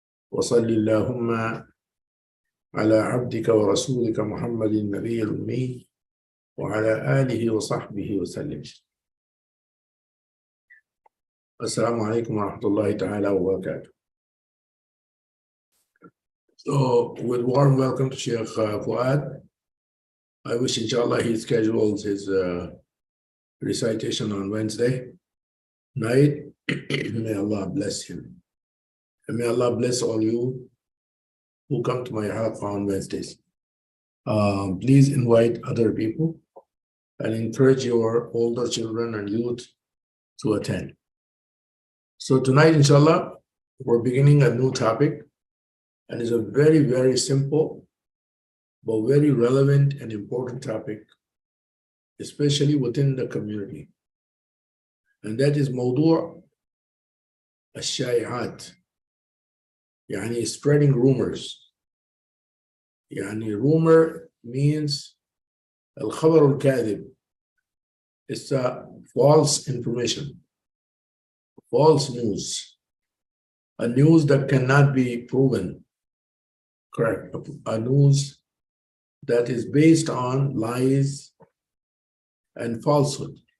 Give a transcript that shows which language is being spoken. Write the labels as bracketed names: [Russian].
[Arabic] وصل اللهم على عبدك ورسولك محمد النبي الأمي وعلى آله وصحبه وسلم. السلام عليكم ورحمة الله تعالى وبركاته. [English] So, with warm welcome to Sheikh Fuad. I wish inshallah he schedules his recitation on Wednesday night. May Allah bless him. And may Allah bless all you who come to my halaqah on Wednesdays. Please invite other people and encourage your older children and youth to attend. So tonight, inshallah, we're beginning a new topic, and it's a very, very simple, but very relevant and important topic, especially within the community. And that is [Arabic] موضوع الشائعات. يعني [English] spreading rumors. [Arabic] يعني [English] rumor means [Arabic] الخبر الكاذب. [English] It's a false information, false news, a news that cannot be proven correct, a news that is based on lies and falsehood.